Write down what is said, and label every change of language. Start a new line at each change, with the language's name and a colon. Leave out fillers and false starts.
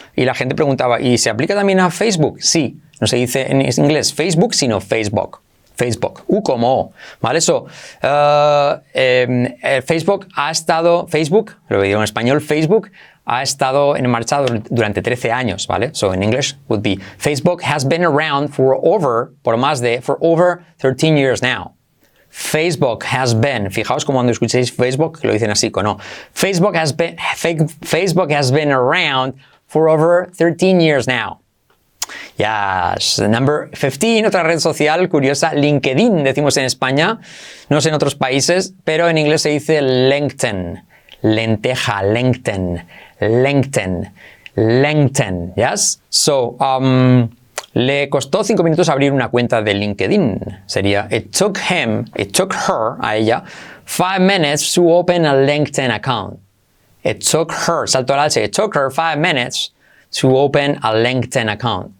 Spanish: Y la gente preguntaba, ¿y se aplica también a Facebook? Sí. No se dice en inglés Facebook, sino Facebook. Facebook. U como O. ¿Vale?
English: So,
Spanish: Facebook, lo digo en español, Facebook ha estado en marcha durante 13 años, ¿vale?
English: So, in English would be, Facebook has been around for over 13 years now. Facebook has been,
Spanish: fijaos como cuando escuchéis Facebook, lo dicen así, no.
English: Facebook has been around for over 13 years now. Yes. Number 15,
Spanish: otra red social curiosa, LinkedIn, decimos en España, no sé en otros países, pero en inglés se dice LinkedIn. Lenteja, LinkedIn, LinkedIn, LinkedIn,
English: yes? So,
Spanish: le costó 5 minutos abrir una cuenta de LinkedIn. Sería,
English: it took her,
Spanish: a ella,
English: 5 minutes to open a LinkedIn account. It took her,
Spanish: salto al alce,
English: it took her 5 minutes to open a LinkedIn account.